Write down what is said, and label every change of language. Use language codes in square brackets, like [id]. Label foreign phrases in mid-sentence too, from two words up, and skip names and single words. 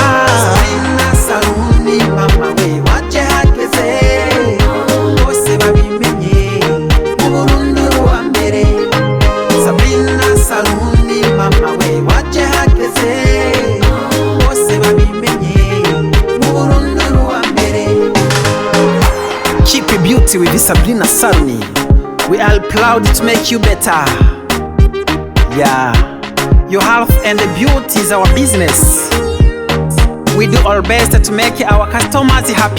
[rn] Sabrina Saruni mama we waje hageze bose babimenye mu Burundi wa mbere. Sabrina Saruni mama we waje hageze bose babimenye mu Burundi wa mbere. [en] Keep your beauty with Sabrina Saruni. We are proud to make you better. Yeah, your health and the beauty is our business. We do our best to make our customers happy.